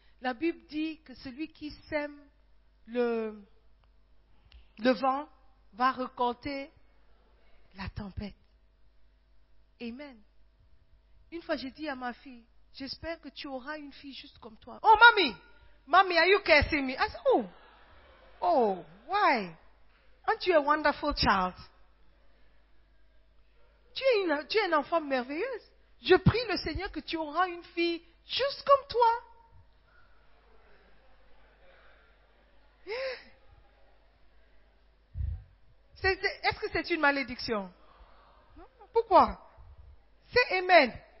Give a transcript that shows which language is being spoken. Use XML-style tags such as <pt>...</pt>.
<fr>La Bible dit que celui qui sème le vent va récolter la tempête. Amen. Une fois, j'ai dit à ma fille, j'espère que tu auras une fille juste comme toi. Oh, mamie!</fr> <en>Mamie, are you cursing me? I said, oh! Oh, why? Aren't you a wonderful child?</en> <fr>Tu es une enfant merveilleuse. Je prie le Seigneur que tu auras une fille juste comme toi. Est-ce que c'est une malédiction? Pourquoi? C'est Amen.</fr>